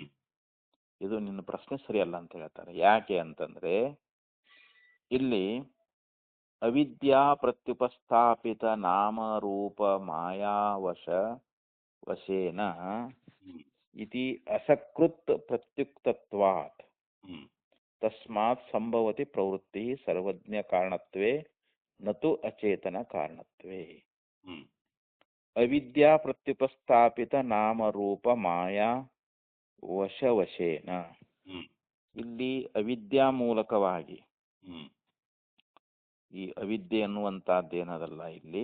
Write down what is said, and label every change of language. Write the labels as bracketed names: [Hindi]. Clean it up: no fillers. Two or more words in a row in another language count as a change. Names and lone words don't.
[Kannada] ಇದು ನಿನ್ನ ಪ್ರಶ್ನೆ ಸರಿ ಅಲ್ಲ ಅಂತ ಹೇಳ್ತಾರೆ. ಯಾಕೆ ಅಂತಂದ್ರೆ ಇಲ್ಲಿ [Sanskrit] ಅವಿದ್ಯಾ ಪ್ರತ್ಯುಪಸ್ಥಾಪಿತ ನಾಮರೂಪ ಮಾಯಾವಶ ವಶೇನ ಹ್ಮ್ ಇತಿ ಅಸಕೃತ್ ಪ್ರತ್ಯುಕ್ತತ್ವಾತ್ ಹ್ಮ್ ತಸ್ಮಾತ್ ಸಂಭವತಿ ಪ್ರವೃತ್ತಿ ಸರ್ವಜ್ಞ ಕಾರಣತ್ವೇ ನತು ಅಚೇತನ ಕಾರಣತ್ವೇ. ಹ್ಮ್ ಅವಿದ್ಯಾ ಪ್ರತ್ಯುಪಸ್ಥಾಪಿತ ನಾಮರೂಪ ಮಾಯಾ ವಶವಶೇನ, ಹ್ಮ್ [Kannada] ಇಲ್ಲಿ ಅವಿದ್ಯಾ ಮೂಲಕವಾಗಿ, ಹ್ಮ್ ಈ ಅವಿದ್ಯೆ ಅನ್ನುವಂಥದ್ದೇನದಲ್ಲ ಇಲ್ಲಿ,